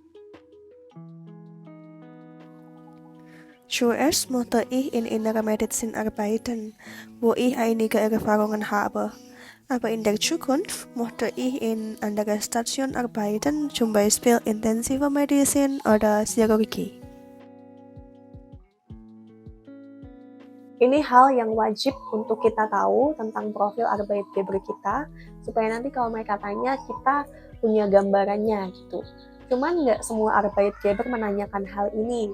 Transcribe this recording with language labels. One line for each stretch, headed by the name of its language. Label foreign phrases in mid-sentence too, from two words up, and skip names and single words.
German: Zuerst möchte ich in Innere Medizin arbeiten, wo ich einige Erfahrungen habe. Aber in der Zukunft möchte ich in anderen Stationen arbeiten, zum Beispiel Intensive Medizin oder Chirurgie.
Indonesian: Ini hal yang wajib untuk kita tahu tentang profil Arbeitgeber kita, supaya nanti kalau mereka tanya, kita punya gambarannya gitu. Cuman nggak semua Arbeitgeber menanyakan hal ini.